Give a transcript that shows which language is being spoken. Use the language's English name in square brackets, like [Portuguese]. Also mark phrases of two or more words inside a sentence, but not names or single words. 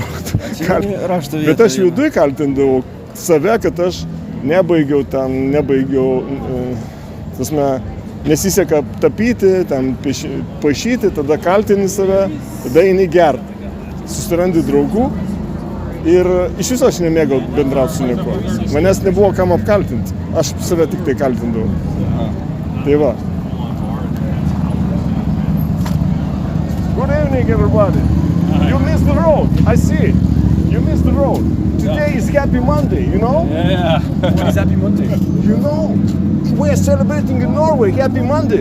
[Lithuanian] Bet aš viduj kaltindavau save, kad aš nebaigiau, nesiseka tapyti, paišyti, tada kaltini save, tada eini gerti. Susirandi draugų ir iš viso aš nemėgau bendrauti su niekuo. Manęs nebuvo kam apkaltinti. Aš save tik tai kaltindavau. Tai va. [English] Good evening, everybody. You missed the road. I see. You missed the road. Today is Happy Monday, you know? Yeah. What is Happy Monday? You know, we are celebrating in Norway Happy Monday.